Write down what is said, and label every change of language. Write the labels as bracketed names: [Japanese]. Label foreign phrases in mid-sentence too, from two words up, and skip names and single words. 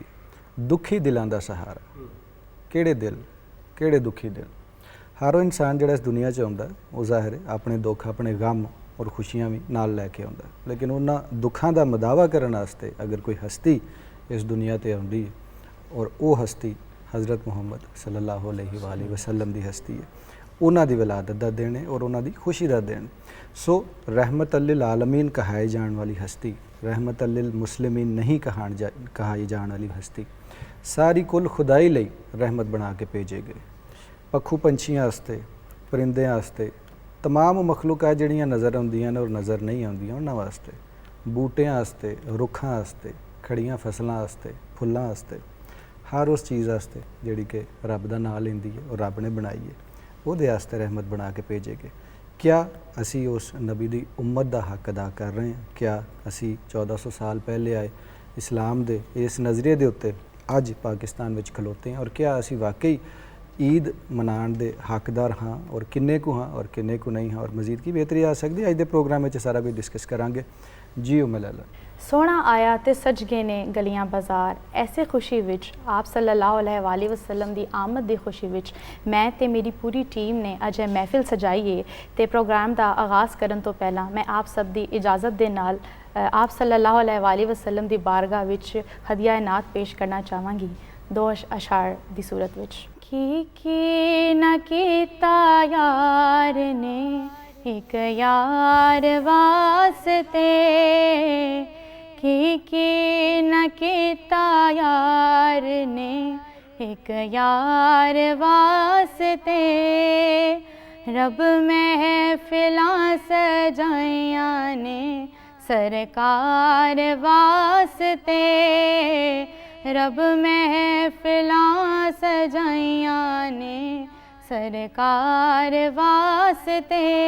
[Punjabi] دکھی دلاں دا سہارا، کہڑے دل، کہڑے دکھی دل. ہر وہ انسان جہڑا اس دنیا چ آؤندا وہ ظاہر ہے اپنے دکھ اپنے غم اور خوشیاں بھی نال لیکے آؤندا، لیکن اُنہاں دکھاں دا مداوا کرن واسطے اگر کوئی ہستی اس دنیا تے آؤندی ہے اور وہ ہستی حضرت محمد [Arabic] صلی اللہ علیہ وسلم [Punjabi] دی ہستی ہے، اُنہاں دی ولادت دا دن ہے اور اُنہاں دی خوشی دا دن. सो [Arabic] رحمۃ للعالمین [Punjabi] کہائی جانے والی ہستی, [Arabic] رحمۃ للمسلمین [Punjabi] نہیں کہائی جانے والی ہستی، ساری کل خدائی لئی رحمت بنا کے بھیجے گئے. پکھو پنچھیاں آستے، پرندیاں آستے، تمام مخلوقات جہڑیاں نظر آؤندیاں نے اور نظر نہیں آؤندیاں اُنہاں واسطے، بوٹیاں آستے، رکھاں آستے، کھڑیاں فصلاں آستے، پھلاں آستے، ہر اس چیز آستے جہڑی کہ رب دا نام لیندی ہے اور رب نے بنائی ہے، اوہدے آستے رحمت بنا کے بھیجے گئے. کیا اسی اس نبی دی امت دا حق ادا کر رہے ہیں? کیا اسی 1400 سال پہلے آئے اسلام دے اس نظریے دے اُتے اج پاکستان وچ کھلوتے ہیں اور کیا اسی واقعی عید منانے دے حقدار ہاں اور کنے کو ہاں اور کنے کو نہیں ہاں اور مزید کی بہتری آ سکتی ہے? اج دے پروگرام میں سارا کچھ ڈسکس کرانگے. جی ام لیلیٰ. سوہنا آیا تے سج گئے نے گلیاں بازار، ایسے خوشی وچ آپ [Arabic] صلی اللہ علیہ وسلم [Punjabi] دی آمد دی خوشی وچ میں تے میری پوری ٹیم نے اج محفل سجائی ہے. تے پروگرام دا آغاز کرن توں پہلا میں آپ سب دی اجازت دے نال آپ [Arabic] صلی اللہ علیہ وسلم [Punjabi] دی بارگاہ وچ ہدیہ نعت پیش کرنا چاہانگی دو اشعار دی صورت وچ. کی نہ کیتا یار نے اک یار واسطے, کی نہ کیتا یار نے اک یار واسطے، رب محفلاں سجائیاں نے سرکار واسطے، رب محفلاں سجائیاں نے سرکار واسطے, रब महफिलां सजाइयां ने सरकार वास्ते,